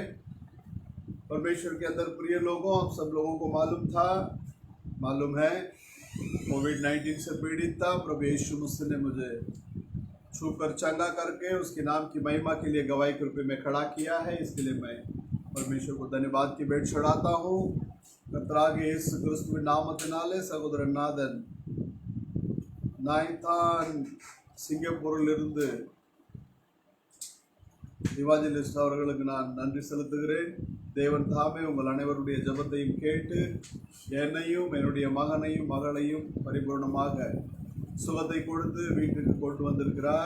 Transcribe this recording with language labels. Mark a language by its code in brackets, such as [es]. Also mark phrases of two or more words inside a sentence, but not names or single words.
[hi] परमेश्वर के अंदर प्रिय लोगों, आप सब लोगों को मालूम है कोविड-19 से पीड़ित था। प्रभु यीशु मसीह ने मुझे छूकर चंगा करके उसके नाम की महिमा के लिए गवाही के रूप में खड़ा किया है, इसके लिए मैं परमेश्वर को धन्यवाद की भेंट चढ़ाता हूँ। [ta] கர்த்தராகிய இயேசு கிறிஸ்துவின் நாமத்தினாலே சகோதரன் நாதன் நான் சிங்கப்பூரிலிருந்து இவாஞ்சலிஸ்ட் அவர்களுக்கு நான் நன்றி செலுத்துகிறேன். தேவன் தாமே உங்கள் அனைவருடைய ஜெபத்தையும் கேட்டு என்னையும் என்னுடைய மகனையும் மகளையும் பரிபூர்ணமாக சுகத்தை கொடுத்து வீட்டுக்கு கொண்டு வந்திருக்கிறார்.